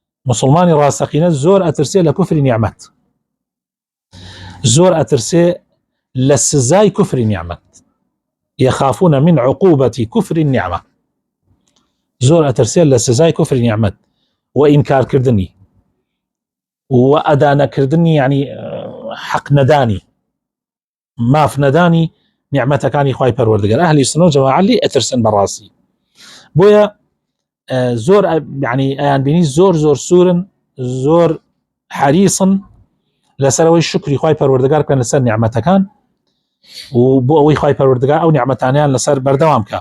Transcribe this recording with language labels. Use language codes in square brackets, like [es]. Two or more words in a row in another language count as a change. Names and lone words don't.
[ckb] مسلمانی ڕاستەقینە زۆر ئەترسێ لە کوفری نیعمەت، زۆر ئەترسێ لە سزای کوفری نیعمەت، [ar] يخافون من عقوبة كفر النعمة، [ckb] زۆر ئەترسێ لە سزای کوفری نیعمەت و ئینکارکردنی و ئەدانەکردنی، یعنی حەق نەدانی، ماف نەدانی نیعمەتەکانی خوای پەروەردگار. ئەهلی سنە و جەماعە لێ ئەترسن بەڕاستی. بۆیە زۆر یعنی ئەیان بینی زۆر سوورن، زۆر حەریصن لەسەرەوەی شکری خوای پەروەردگار بکەن لەسەر نیعمەتەکان و بۆ ئەوەی خوای پەروەردگار ئەو نیعمەتانیان لەسەر بەردەوام بکە.